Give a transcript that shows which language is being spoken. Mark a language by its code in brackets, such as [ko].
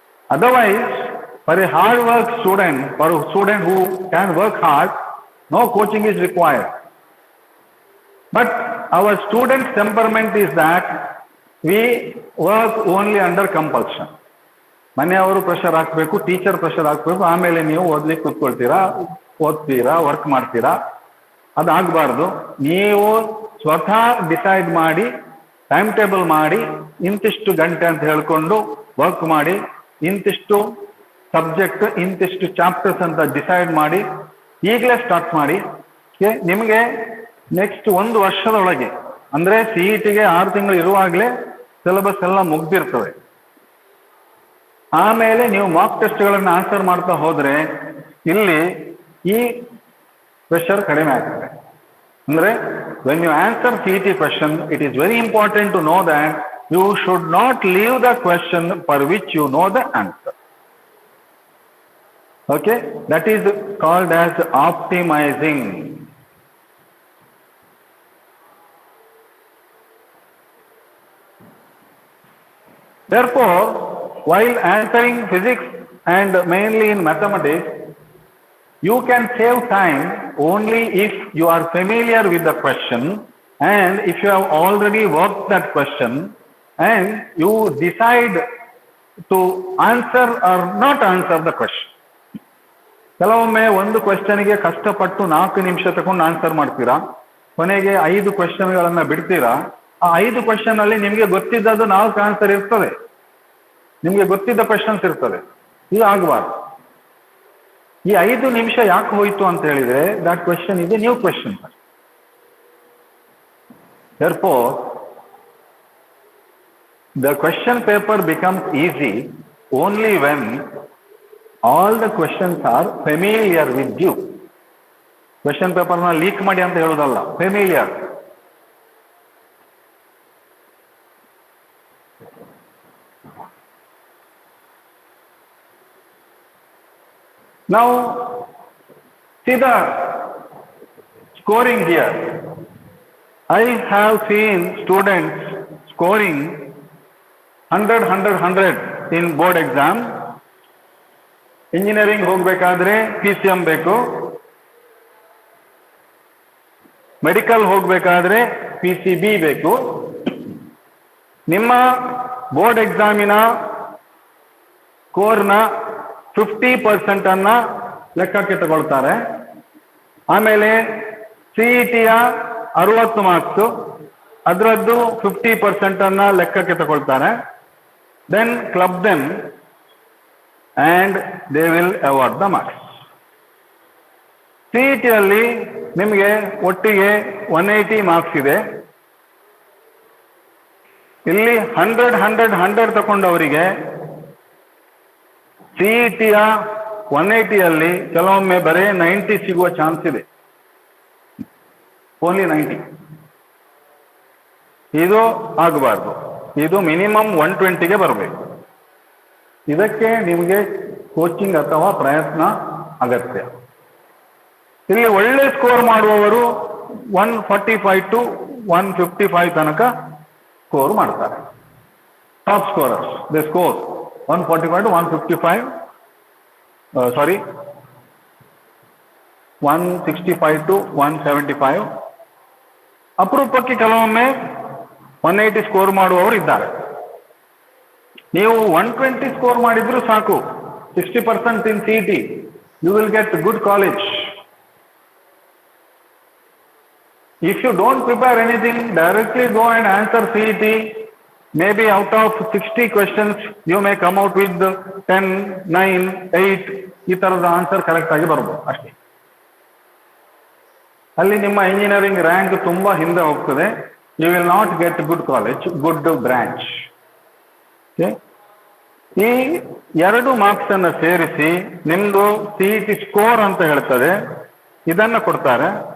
[en] Otherwise, for a hard work student, for a student who can work hard, no coaching is required. But our students' temperament is that we work only under compulsion. [kn] ಮನೆಯವರು pressure ಹಾಕಬೇಕು, teacher pressure ಹಾಕಬೇಕು, ಆಮೇಲೆ ನೀವು ಓದ್ಲಿಕ್ಕೆ ಕೂತ್ಕೊಳ್ತೀರಾ, ಓದ್ತೀರಾ, work ಮಾಡ್ತೀರಾ. ಅದಾಗಬಾರ್ದು. ನೀವು ಸ್ವತಃ ಡಿಸೈಡ್ ಮಾಡಿ, ಟೈಮ್ ಟೇಬಲ್ ಮಾಡಿ, ಇಂತಿಷ್ಟು ಗಂಟೆ ಅಂತ ಹೇಳ್ಕೊಂಡು ವರ್ಕ್ ಮಾಡಿ, ಇಂತಿಷ್ಟು ಸಬ್ಜೆಕ್ಟ್, ಇಂತಿಷ್ಟು ಚಾಪ್ಟರ್ಸ್ ಅಂತ ಡಿಸೈಡ್ ಮಾಡಿ ಈಗಲೇ ಸ್ಟಾರ್ಟ್ ಮಾಡಿ. ನಿಮಗೆ ನೆಕ್ಸ್ಟ್ 1 ವರ್ಷದೊಳಗೆ ಅಂದ್ರೆ CET-ಗೆ 6 ತಿಂಗಳು ಇರುವಾಗಲೇ ಸಿಲೆಬಸ್ ಎಲ್ಲ ಮುಗ್ದಿರ್ತವೆ. ಆಮೇಲೆ ನೀವು ಮಾಕ್ ಟೆಸ್ಟ್ಗಳನ್ನು ಆನ್ಸರ್ ಮಾಡ್ತಾ ಹೋದ್ರೆ ಇಲ್ಲಿ ಈ ಪ್ರೆಷರ್ ಕಡಿಮೆ ಆಗ್ತದೆ. ಅಂದ್ರೆ [en] when you answer CET question, it is very important to know that you should not leave the question for which you know the answer. Okay, that is called as optimizing. Therefore, while answering physics and mainly in mathematics, you can save time only if you are familiar with the question and if you have already worked that question and you decide to answer or not answer the question. [kn] ಕೆಲವೊಮ್ಮೆ ಒಂದು ಕ್ವೆಶ್ಚನ್ಗೆ ಕಷ್ಟಪಟ್ಟು 4 ನಿಮಿಷ ತಗೊಂಡು answer ಮಾಡ್ತೀರಾ, ಕೊನೆಗೆ 5 ಕ್ವೆಶ್ಚನ್ಗಳನ್ನ ಬಿಡ್ತೀರಾ. ಆ 5 question ಅಲ್ಲಿ ನಿಮಗೆ ಗೊತ್ತಿದ್ದದ್ದು 4 ಆನ್ಸರ್ ಇರ್ತದೆ, ನಿಮಗೆ ಗೊತ್ತಿದ್ದ ಕ್ವೆಶ್ಚನ್ಸ್ ಇರ್ತದೆ. ಇದು ಆಗಬಾರ್ದು. ಈ 5 ನಿಮಿಷ ಯಾಕೆ ಹೋಯ್ತು ಅಂತ ಹೇಳಿದ್ರೆ [en] That question is a new question. Therefore, the question paper becomes easy only when all the questions are familiar with you. [kn] Question paper na leak ಮಾಡಿ ಅಂತ ಹೇಳೋದಲ್ಲ, familiar. [en] Now, see the scoring here. I have seen students scoring 100 in board exam. [kn] Engineering ಹೋಗ್ಬೇಕಾದ್ರೆ PCM ಬೇಕು, medical ಹೋಗ್ಬೇಕಾದ್ರೆ PCB ಬೇಕು. ನಿಮ್ಮ board ಎಕ್ಸಾಮಿನ ಸ್ಕೋರ್ನ 50% ಅನ್ನ ಲೆಕ್ಕಕ್ಕೆ ತಗೊಳ್ತಾರೆ. ಆಮೇಲೆ CET-ಯ 60 ಮಾರ್ಕ್ಸ್, ಅದರದ್ದು 50% ಅನ್ನ ಲೆಕ್ಕಕ್ಕೆ ತಗೊಳ್ತಾರೆ. [en] Then club them and they will award the marks. [kn] CET-ಯಲ್ಲಿ ನಿಮಗೆ ಒಟ್ಟಿಗೆ 180 ಮಾರ್ಕ್ಸ್ ಇದೆ. ಇಲ್ಲಿ 100 ತಗೊಂಡವರಿಗೆ CET-ಯ 180ಯಲ್ಲಿ ಕೆಲವೊಮ್ಮೆ ಬರೀ 90 ಸಿಗುವ ಚಾನ್ಸ್ ಇದೆ. ಓನ್ಲಿ 90. ಇದು ಆಗಬಾರ್ದು. ಇದು ಮಿನಿಮಮ್ 120ಗೆ ಬರಬೇಕು. ಇದಕ್ಕೆ ನಿಮಗೆ ಕೋಚಿಂಗ್ ಅಥವಾ ಪ್ರಯತ್ನ ಅಗತ್ಯ. ಇಲ್ಲಿ ಒಳ್ಳೆ ಸ್ಕೋರ್ ಮಾಡುವವರು 145 to 155 ತನಕ ಸ್ಕೋರ್ ಮಾಡ್ತಾರೆ. [en] Top scorers they score 145 to 155, 165 to 175. [kn] ಅಪರೂಪಕ್ಕೆ ಕೆಲವೊಮ್ಮೆ 180 ಸ್ಕೋರ್ ಮಾಡುವವರು ಇದ್ದಾರೆ. ನೀವು 120 ಸ್ಕೋರ್ ಮಾಡಿದ್ರು ಸಾಕು. [en] 60% in CET, you will get good college. If you don't prepare anything, directly go and answer CET. Maybe out of 60 questions, you may come out with 10, 9, 8, [kn] ಈ ತರದ answer correct ಆಗಿ ಬರ್ಬೋದು ಅಷ್ಟೇ. ಅಲ್ಲಿ ನಿಮ್ಮ ಇಂಜಿನಿಯರಿಂಗ್ ರ್ಯಾಂಕ್ ತುಂಬಾ ಹಿಂದೆ ಹೋಗ್ತದೆ. [en] You will not get good college, good branch. [kn] ಈ 2 ಮಾರ್ಕ್ಸ್ ಅನ್ನು ಸೇರಿಸಿ ನಿಮ್ದು CET ಸ್ಕೋರ್ ಅಂತ ಹೇಳ್ತದೆ, ಇದನ್ನ ಕೊಡ್ತಾರೆ.